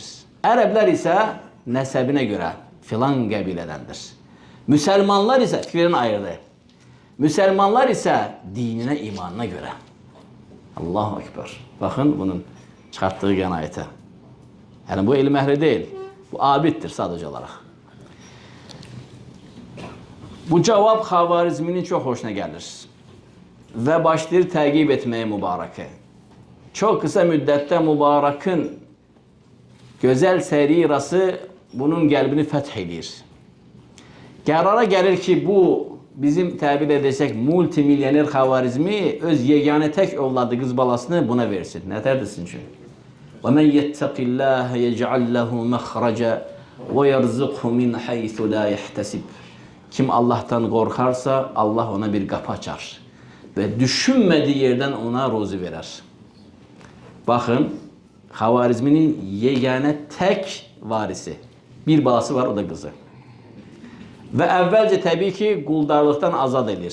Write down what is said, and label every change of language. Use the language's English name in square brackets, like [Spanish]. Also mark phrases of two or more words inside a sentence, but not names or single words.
[Azerbaijani] Ərəblər isə nəsəbinə görə filan qəbilədəndir. Müsəlmanlar isə fikrini ayırdı. Müsəlmanlar isə dininə, imanına görə. [Arabic] الله أكبر. [Azerbaijani] Bakın bunun çıxartdığı qənaətə. Yəni bu elm əhli deyil. Bu abiddir sadəcə olaraq. [Turkish] Bu cevap Xavarizminin çok hoşuna gelir. Ve başlayır təqib etmeye mübareke. Çok kısa müddette mübarekin güzel serirası bunun qəlbini fəth edir. [Azerbaijani] Qərara gəlir ki bu bizim təbir edəcək multimilyoner Xavarizmi öz yeganə tək ovladı qız balasını buna versin. Nətər desin ki? [Arabic] وَمَنْ يَتَّقِ اللّٰهَ يَجْعَلْ لَهُ مَخْرَجًا وَيَرْزُقْهُ مِنْ حَيْثُ لَا يَحْتَسِبْ. [Turkish] Kim Allah'tan korkarsa Allah ona bir kapı açar. Ve düşünmediği yerden ona ruzi verer. Bakın Xavarizminin yegane tek varisi. Bir balası var, o da kızı. Ve evvelce tabii ki quldarlıqdan azad edir.